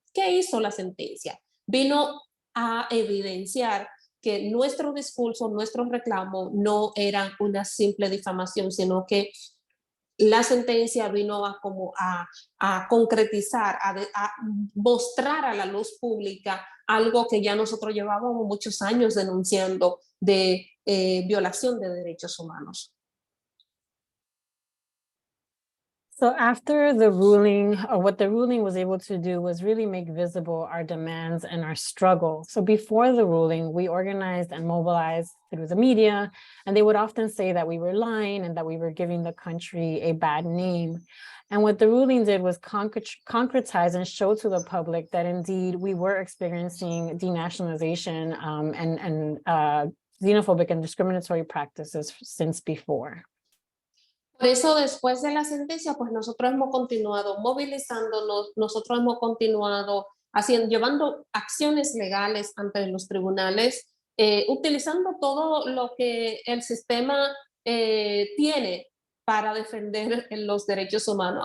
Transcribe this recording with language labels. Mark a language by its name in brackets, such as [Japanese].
[Spanish] ¿Qué hizo la sentencia? Vino a evidenciar que nuestro discurso, nuestro reclamo no eran una simple difamación, sino que la sentencia vino a concretizar, a mostrar a la luz pública algo que ya nosotros llevábamos muchos años denunciando de violación de derechos humanos. [English] So after the ruling, or what the ruling was able to do was really make visible our demands and our struggle. So before the ruling, we organized and mobilized through the media, and they would often say that we were lying and that we were giving the country a bad name. And what the ruling did was concretize and show to the public that indeed we were experiencing denationalization and xenophobic and discriminatory practices since before. [Spanish] Por eso, después de la sentencia, pues nosotros hemos continuado movilizándonos, nosotros hemos continuado llevando acciones legales ante los tribunales, utilizando todo lo que el sistema tiene para defender los derechos humanos.